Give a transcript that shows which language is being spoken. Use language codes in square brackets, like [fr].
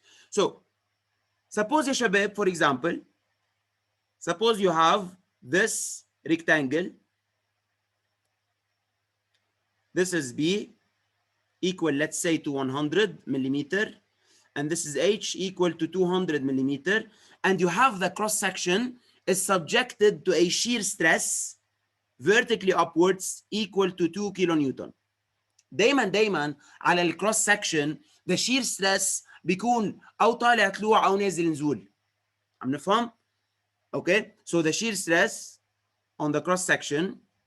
[en] So suppose [ar] يا شباب [en] for example, suppose you have this rectangle, this is B equal let's say to 100 millimeter, and this is H equal to 200 millimeter, and you have the cross section is subjected to a shear stress vertically upwards equal to 2 kilonewton. [ar] دايما على الكروس سكشن [en] the shear stress [ar] بيكون او طالع طلوع او نازل نزول. عم نفهم؟ [en] Okay, so the shear stress on the cross section